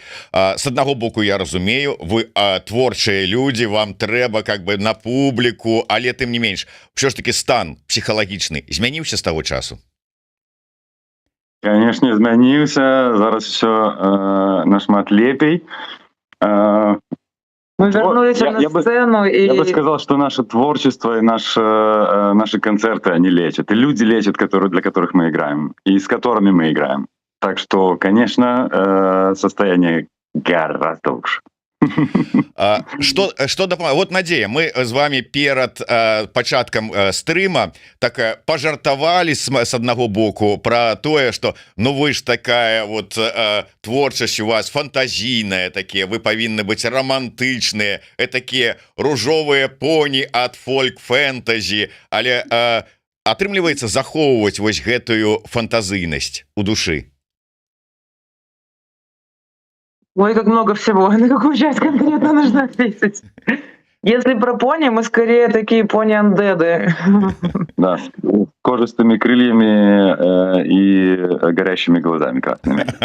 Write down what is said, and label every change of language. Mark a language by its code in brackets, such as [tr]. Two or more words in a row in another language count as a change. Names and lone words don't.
[be] С аднаго боку, я разумею, вы творчыя людзі, вам трэба [ru] как бы [be] на публіку, але тым не менш, ўсё ж таки стан псіхалагічны змяніўся з таго часу? Конечно, змяніўся. Зараз все нашмат лепей. [ru] Мы вернулись на сцену. Я бы сказал, что наше творчество и наши концерты, они лечат. И люди лечат, для которых мы играем, и с которыми мы играем. Так что, конечно, состояние гораздо лучше. [be] Что дапамагае? Вот, Надзея, мы з вами перад пачаткам стрыма так пажартавалі с аднаго боку про тое, [ru] что вы ж такая вот [be] творчасць у вас фантазійная, такія, вы павінны быць романтычныя, такія ружовыя поні ад фольк-фэнтазі, але атрымліваецца захоўваць вось гэтую фантазійнасць у душы. [ru] Ой, как много всего. На какую часть конкретно нужно ответить? Если про пони, мы скорее такие пони-андеды. Да, с кожистыми крыльями и горящими глазами красными.